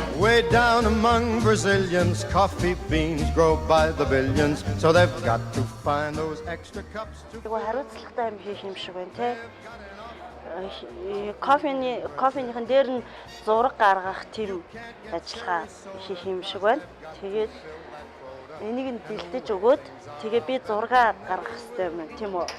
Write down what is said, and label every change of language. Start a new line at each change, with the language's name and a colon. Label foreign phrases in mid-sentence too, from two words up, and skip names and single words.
English: Way down among Brazilians, coffee beans grow by the billions, so they've got to find those extra cups to...
Mongolian: Тэгвэл хариуцлагатай юм хийх юм шиг байна те. Кофеныхын дээр нь зураг гаргах тийм ажиллагаа хийх юм шиг байна. Тэгээд энийг нь бэлдэж өгөөд тэгээ би зураг гаргах хэрэгтэй юм тийм үү?